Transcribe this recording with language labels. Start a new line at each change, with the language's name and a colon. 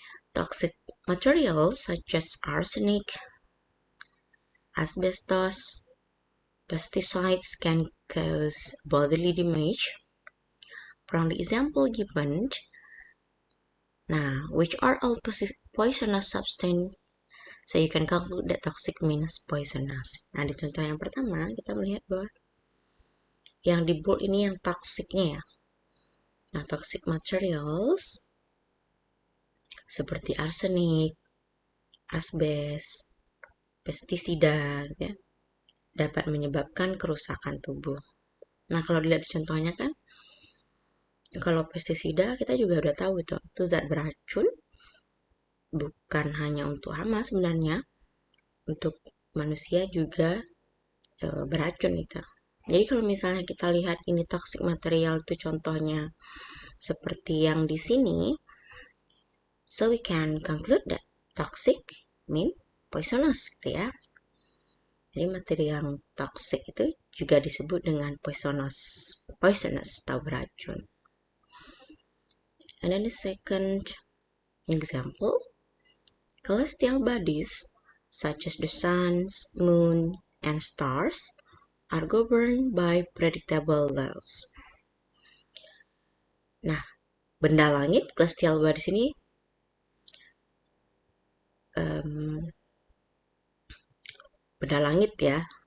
English: Toxic materials such as arsenic, asbestos, pesticides can cause bodily damage. From the example given, which are all poisonous substance, so you can conclude that toxic means poisonous.
Indonesian: Nah, di contoh yang pertama, kita melihat bahwa yang di bold ini yang toksiknya ya. Nah, toxic materials seperti arsenik, asbes, pestisida ya, dapat menyebabkan kerusakan tubuh. Nah, kalau dilihat di contohnya kan, kalau pestisida kita juga udah tahu itu zat beracun, bukan hanya untuk hama sebenarnya, untuk manusia juga beracun itu. Jadi kalau misalnya kita lihat ini toxic material itu contohnya seperti yang di sini,
English: so we can conclude that toxic mean poisonous
Indonesian: gitu ya. Jadi materi yang toxic itu juga disebut dengan poisonous atau beracun.
English: And then the second example, celestial bodies such as the sun, moon, and stars are governed by predictable laws.
Indonesian: Nah, benda langit, celestial bodies ini benda langit ya.